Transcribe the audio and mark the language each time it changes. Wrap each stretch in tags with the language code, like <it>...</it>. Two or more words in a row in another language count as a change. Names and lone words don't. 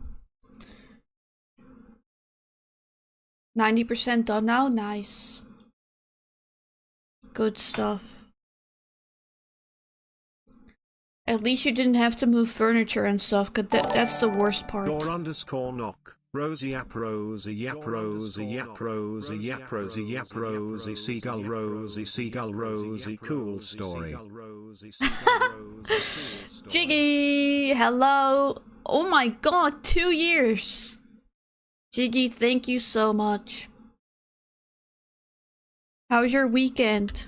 <en>90% done now? Nice. Good stuff. At least you didn't have to move furniture and stuff, cause that's the worst part. Door_knock. Rosie yap Rosie yap Rosie yap Rosie yap Rosie yap Rosie seagull Rosie cool story. Jiggy, hello. Oh my god, 2 years. Jiggy, thank you so much. How was your weekend?</en>